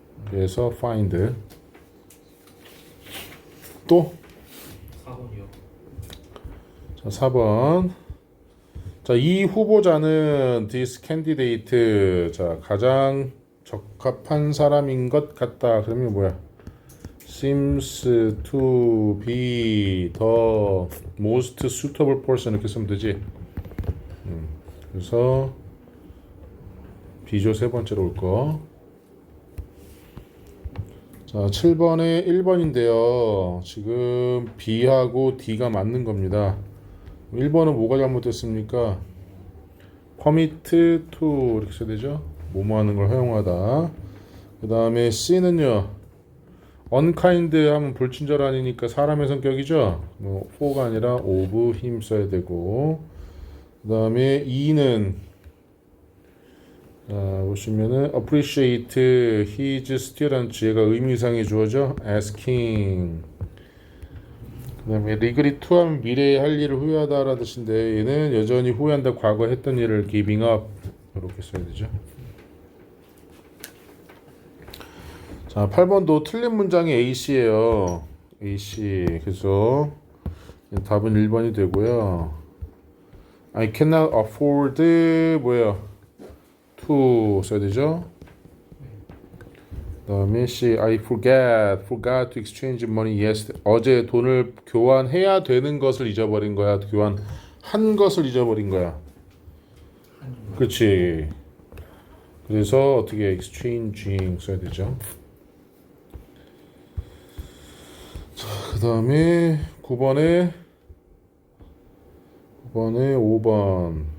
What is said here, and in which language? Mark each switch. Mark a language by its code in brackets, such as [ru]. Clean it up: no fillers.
[ko] 그래서 find 또 4번이요. 자, 4번. 자, 이 후보자는 [en] this candidate [ko] 자, 가장 적합한 사람인 것 같다. 그러면 뭐야? [en] seems to be the most suitable person [ko] 이렇게 쓰면 되지. 그래서 B조 세 번째로 올 거. 자, 7번에 1번인데요. 지금 B하고 D가 맞는 겁니다. 1번은 뭐가 잘못됐습니까? [en] permit to [ko] 이렇게 써야 되죠? 뭐뭐 하는 걸 허용하다. 그 다음에 C는요. unkind 하면 불친절한이니까 사람의 성격이죠? 뭐 for가 아니라 of him 써야 되고. 그 다음에 E는 보시면은 [en] appreciate his students [ko] 얘가 의미상의 주어죠? [en] asking. [ko] 그 다음에 [en] regret to [ko] 하면 미래에 할 일을 후회하다라는 뜻인데 얘는 여전히 후회한다. 과거에 했던 일을 [en] giving up [ko] 이렇게 써야 되죠. 자, 8번도 틀린 문장이 AC예요. AC. 그래서 답은 1번이 되고요. [en] I cannot afford [ko] 뭐예요? to 써야 되죠. 그 다음에 C. [en] I forgot to exchange money yesterday. [ko] 어제 돈을 교환해야 되는 것을 잊어버린 거야. 교환한 것을 잊어버린 거야. 그렇지. 그래서 어떻게 exchanging 써야 되죠. 자, 그 다음에 9번에 5번.